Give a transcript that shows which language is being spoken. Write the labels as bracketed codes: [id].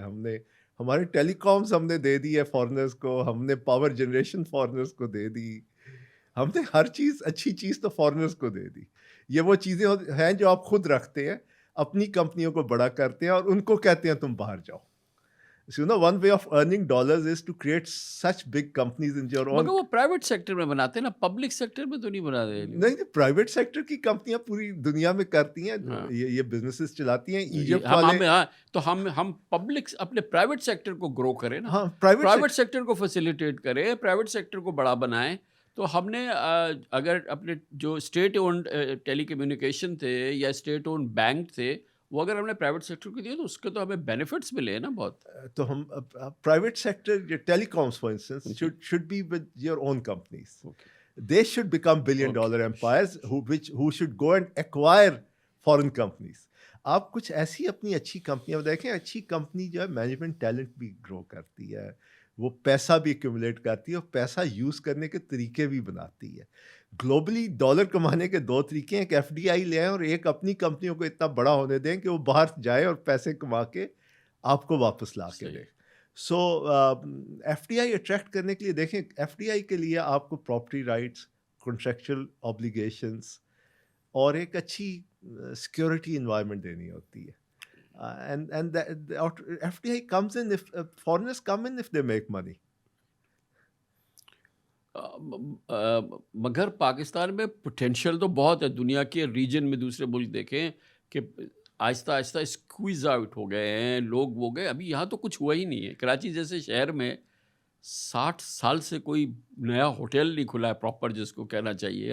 [ur] ہم نے ہمارے ٹیلی کامز ہم نے دے دی ہے فارنرز کو، ہم نے پاور جنریشن فارنرز کو دے دی، ہم نے ہر چیز اچھی چیز تو فارنرز کو دے دی. یہ وہ چیزیں ہیں جو آپ خود رکھتے ہیں، اپنی کمپنیوں کو بڑا کرتے ہیں اور ان کو کہتے ہیں تم باہر جاؤ. [en] So, one way of earning dollars is to create such big companies in your own. [ur] مگر وہ پرائیویٹ سیکٹر میں بناتے ہیں نا، پبلک سیکٹر میں تو نہیں بنا رہے. نہیں، پرائیویٹ سیکٹر کی کمپنیاں پوری دنیا میں کرتی ہیں، یہ بزنسز چلاتی ہیں. ایجپٹ والے تو ہم پبلک اپنے پرائیویٹ سیکٹر کو گرو کریں نا. ہاں، پرائیویٹ سیکٹر کو فیسیلیٹیٹ کریں، پرائیویٹ سیکٹر کو بڑا بنائیں. تو ہم نے اگر اپنے جو اسٹیٹ اونڈ ٹیلی کمیونیکیشن تھے یا اسٹیٹ اونڈ بینک تھے، وہ اگر ہم نے پرائیویٹ سیکٹر کو دیے تو اس کے تو ہمیں بینیفٹس ملے نا بہت. تو ہم [en] Private sector tele comes for instance should be with your own companies. They should become $1 billion empires who should go and acquire foreign companies. [ur] آپ کچھ ایسی اپنی اچھی کمپنیاں دیکھیں. اچھی کمپنی جو ہے مینجمنٹ ٹیلنٹ بھی گرو کرتی ہے، وہ پیسہ بھی ایکومولیٹ کرتی ہے اور پیسہ یوز کرنے کے طریقے بھی بناتی ہے. گلوبلی ڈالر کمانے کے 2 طریقے ہیں، ایک ایف ڈی آئی لے آئیں اور ایک اپنی کمپنیوں کو اتنا بڑا ہونے دیں کہ وہ باہر جائے اور پیسے کما کے آپ کو واپس لا کے دیں. سو ایف ڈی آئی اٹریکٹ کرنے کے لیے دیکھیں، ایف ڈی آئی کے لیے آپ کو پراپرٹی رائٹس، کنٹریکچوئل اوبلیگیشنس اور ایک اچھی سیکورٹی انوائرمنٹ دینی ہوتی ہے. [en] And FDI comes in if foreigners come in if they make money. [ur] مگر پاکستان میں پوٹینشیل تو بہت ہے. دنیا کے ریجن میں دوسرے ملک دیکھیں کہ آہستہ آہستہ اسکویز آؤٹ ہو گئے ہیں لوگ، وہ گئے. ابھی یہاں تو کچھ ہوا ہی نہیں ہے. کراچی جیسے شہر میں 60 سال سے کوئی نیا ہوٹل نہیں کھلا ہے پراپر، جس کو کہنا چاہیے.